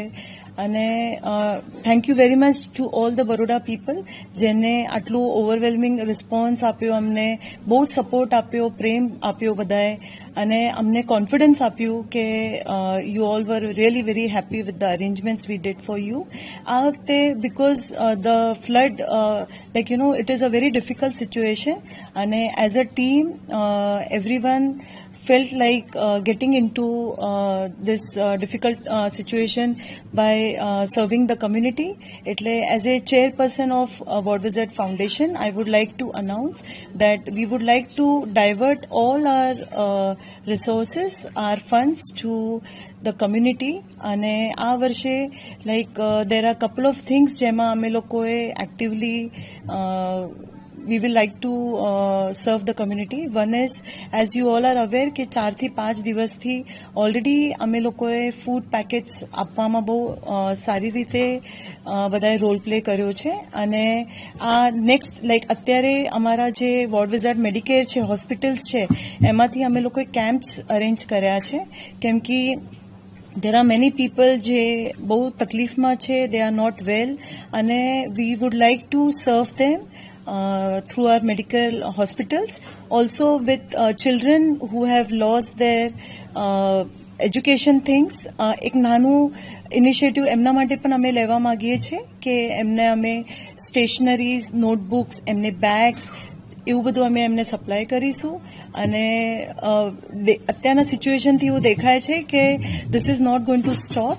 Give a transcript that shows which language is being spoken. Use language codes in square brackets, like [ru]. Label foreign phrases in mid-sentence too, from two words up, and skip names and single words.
[en] અને thank you very much to all the Baroda people [gu] જેને આટલું [en] overwhelming response [gu] આપ્યો, અમને બહુ સપોર્ટ આપ્યો, પ્રેમ આપ્યો બધાએ, અને અમને કોન્ફિડન્સ આપ્યું કે [en] you all were really very happy with the arrangements we did for you. [gu] આ વખતે [en] because the flood it is a very difficult situation, અને as a team everyone felt like getting into this difficult situation by serving the community. Etle as a chairperson of World Visit Foundation, I would like to announce that we would like to divert all our resources, our funds to the community. [gu] અને આ વર્ષે [en] there are a couple of things [gu] જેમાં અમે લોકોએ [en] actively we will like to serve the community. One is, as you all are aware, [gu] કે 4 થી 5 દિવસથી ઓલરેડી અમે લોકોએ [en] food packets [gu] આપવામાં બહુ સારી રીતે બધાએ [en] role play [gu] કર્યો છે. અને આ નેક્સ્ટ અત્યારે અમારા જે વર્લ્ડ વિઝાર્ડ મેડિકેર છે, હોસ્પિટલ્સ છે, એમાંથી અમે લોકોએ [en] camps arrange [gu] કર્યા છે. કેમ કે [en] there are many people [gu] જે બહુ તકલીફમાં છે, [en] they are not well, અને we would like to serve them through our medical hospitals, also with children who have lost their education things. [gu] એક નાનું ઇનિશિયેટિવ એમના માટે પણ અમે લેવા માંગીએ છીએ કે એમને અમે [en] stationeries, notebooks, [gu] એમને બેગ્સ, એવું બધું અમે એમને સપ્લાય કરીશું. અને અત્યારના સિચ્યુએશનથી એવું દેખાય છે કે [en] this is not going to stop.